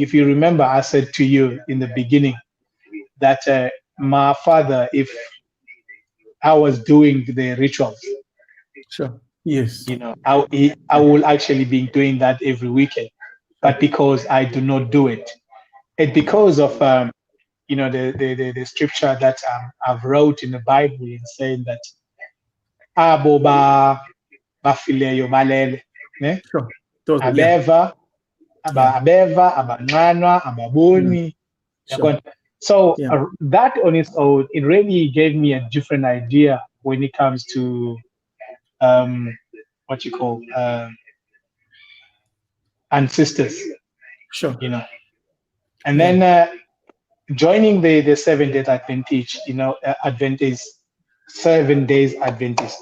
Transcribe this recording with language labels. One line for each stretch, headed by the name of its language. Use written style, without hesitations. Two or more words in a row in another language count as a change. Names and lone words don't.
English: If you remember, I said to you in the beginning that my father, if I was doing the rituals, Sure. Yes. I will actually be doing that every weekend. But because I do not do it, and because of the scripture that I've wrote in the Bible in saying that
Xhosa: abo bafileyo balele,
English: ne? Sure. Totally. Yeah.
Xhosa: Abeva, abeva, abanqanwa, ababoni.
English: Sure. So Yeah. that on its own, it really gave me a different idea when it comes to what you call ancestors, Sure. And then joining the 7 Day Adventist, Adventist, 7 Days Adventist.